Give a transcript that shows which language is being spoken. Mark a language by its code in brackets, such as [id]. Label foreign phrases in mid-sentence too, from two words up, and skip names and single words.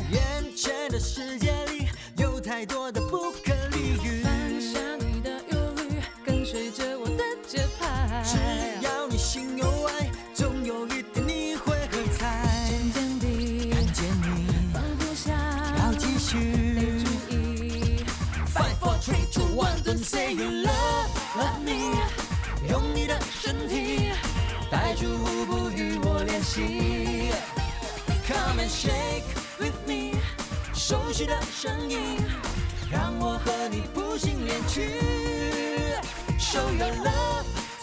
[zh] 眼前的世界里有太多的不可理喻，放下你的忧虑，跟随着我的节拍，只要你心有爱，总有一天你会喝彩。渐渐地看见你放不下，要继续得注意。5, 4, 3, 2, 1 [en] Don't say you love me， [zh] 用你的身体带出舞步与我练习。 [en] Come and shake with me， [zh] 熟悉的声音让我和你谱新恋曲。 [en] Show your love。